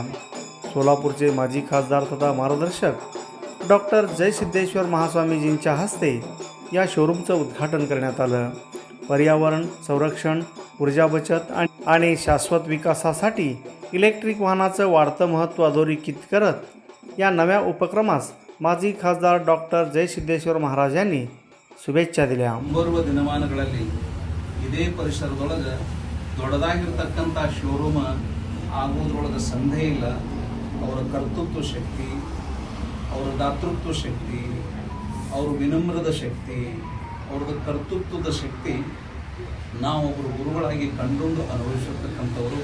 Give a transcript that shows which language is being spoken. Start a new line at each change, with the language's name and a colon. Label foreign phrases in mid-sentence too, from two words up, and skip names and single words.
Marathi: सोलापूरचे माजी खासदार तथा मार्गदर्शक डॉक्टर जयसिद्धेश्वर महास्वामीजींच्या हस्ते या शोरूमचं उद्घाटन करण्यात आलं. पर्यावरण संरक्षण, ऊर्जा बचत आणि शाश्वत विकासासाठी इलेक्ट्रिक वाहनाचं वाढतं महत्त्व अधोरेखित करत या नव्या उपक्रमास माजी खासदार डॉक्टर जयसिद्धेश्वर महाराज यांनी ಶುಭೇಚ್ಛಾ दिल्या.
Kannada: ಮುಂಬರುವ ದಿನಮಾನಗಳಲ್ಲಿ ಇದೇ ಪರಿಸರದೊಳಗೆ ದೊಡ್ಡದಾಗಿರ್ತಕ್ಕಂಥ ಶೋರೂಮ್ ಆಗೋದ್ರೊಳಗೆ ಸಂದೇಹ ಇಲ್ಲ. ಅವರ ಕರ್ತೃತ್ವ ಶಕ್ತಿ, ಅವರ ದಾತೃತ್ವ ಶಕ್ತಿ, ಅವರ ವಿನಮ್ರದ ಶಕ್ತಿ, ಅವ್ರದ್ದು ಕರ್ತೃತ್ವದ ಶಕ್ತಿ ನಾವೊಬ್ಬರು ಗುರುಗಳಾಗಿ ಕಂಡುಕೊಂಡು ಅನುಭವಿಸಿರ್ತಕ್ಕಂಥವರು.